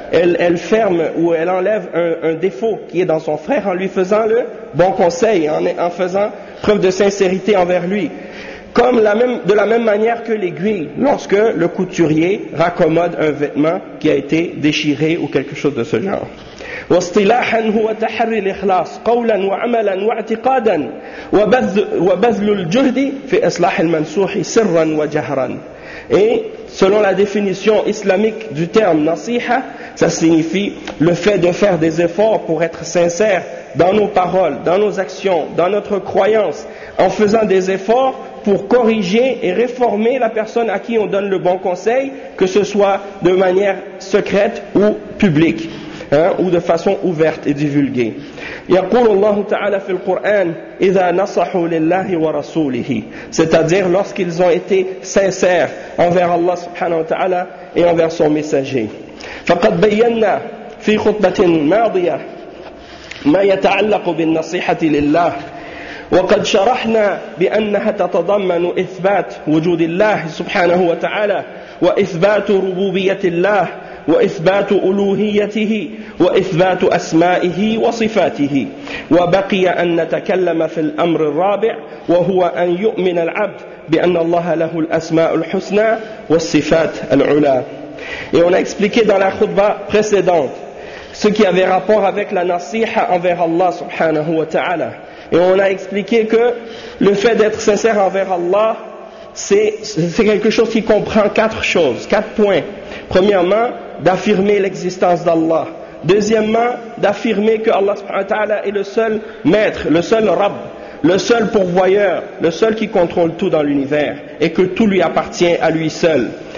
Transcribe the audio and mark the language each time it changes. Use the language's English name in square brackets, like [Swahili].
[French] Elle ferme ou elle enlève un défaut qui est dans son frère en lui faisant le bon conseil, en faisant preuve de sincérité envers lui. Comme de la même manière que l'aiguille, lorsque le couturier raccommode un vêtement qui a été déchiré ou quelque chose de ce genre. [Arabic] واصطلاحاً هو تحري الإخلاص قولاً وعملاً واعتقاداً وبذل الجهد في إصلاح المنسوح سراً وجهراً. [French] Et selon la définition islamique du terme nasiha, ça signifie le fait de faire des efforts pour être sincère dans nos paroles, dans nos actions, dans notre croyance, en faisant des efforts pour corriger et réformer la personne à qui on donne le bon conseil, que ce soit de manière secrète ou publique, hein, ou de façon ouverte et divulguée. [Arabic] يقول الله تعالى في القرآن إذا نصحوا لله ورسوله. [French] C'est-à-dire lorsqu'ils ont été sincères envers Allah [Arabic] سبحانه وتعالى [French] et envers son messager. [Arabic] فقد بينا في خطبة ماضية ما يتعلق بالنصيحة لله. وقد شرحنا بأنها تتضمن إثبات وجود الله سبحانه وتعالى وإثبات ربوبية الله وإثبات ألوهيته وإثبات أسمائه وصفاته. وبقي أن نتكلم في الأمر الرابع وهو أن يؤمن العبد بأن الله له الأسماء الحسنى والصفات العلى. [French] Et on a expliqué dans la khutba précédente ce qui avait rapport avec la nasiha envers Allah subhanahu wa ta'ala. Et on a expliqué que le fait d'être sincère envers Allah, c'est quelque chose qui comprend quatre choses, quatre points. Premièrement, d'affirmer l'existence d'Allah. Deuxièmement, d'affirmer que Allah subhanahu wa ta'ala est le seul maître, le seul Rabb, le seul pourvoyeur, le seul qui contrôle tout dans l'univers et que tout lui appartient à lui seul.